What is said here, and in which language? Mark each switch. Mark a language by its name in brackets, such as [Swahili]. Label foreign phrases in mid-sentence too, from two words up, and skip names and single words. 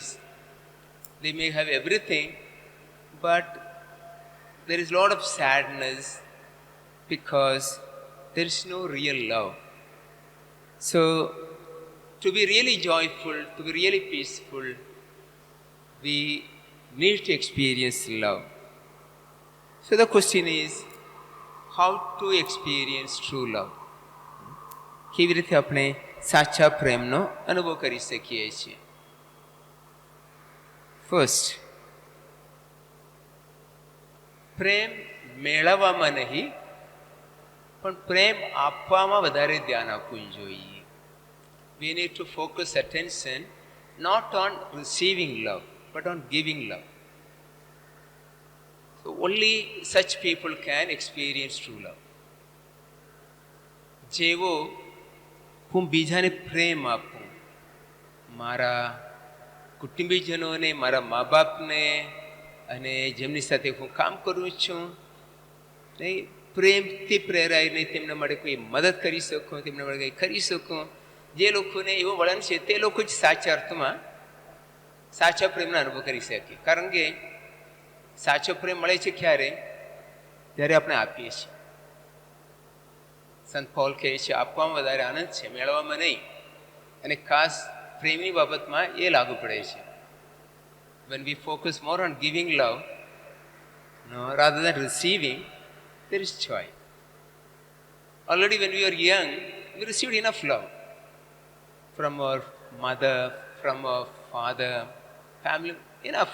[English] They may have everything, but there is a lot of sadness because there is no real love. So, to be really joyful, to be really peaceful, we need to experience love. So the question is, how to experience true love? [Gujarati] કેવી રીતે આપણે સાચા પ્રેમનો અનુભવ કરી શકીએ છીએ? ફર્સ્ટ, પ્રેમ મેળવવામાં નહીં, પણ પ્રેમ આપવામાં વધારે ધ્યાન આપવું જોઈએ. [English] We need to focus attention not on receiving love, but on giving love. So only such people can experience true love. [Gujarati] જેવો હું બીજાને પ્રેમ આપું, મારા કુટુંબીજનોને, મારા મા બાપને અને જેમની સાથે હું કામ કરું છું, નહીં પ્રેમથી પ્રેરાઈને તેમના માટે કોઈ મદદ કરી શકું, તેમના માટે કંઈ કરી શકું, જે લોકોને એવો વલણ છે તે લોકો જ સાચા અર્થમાં સાચા પ્રેમનો અનુભવ કરી શકે. કારણ કે સાચો પ્રેમ મળે છે ક્યારે? જ્યારે આપણે આપીએ છીએ. સંત પૌલ કહે છે, આપવામાં વધારે આનંદ છે, મેળવવામાં નહીં. અને ખાસ પ્રેમની બાબતમાં એ લાગુ પડે છે. [English] When we focus more on giving love, rather than receiving, there is joy. Already when we were young, we received enough love from our mother, from our father, family, enough.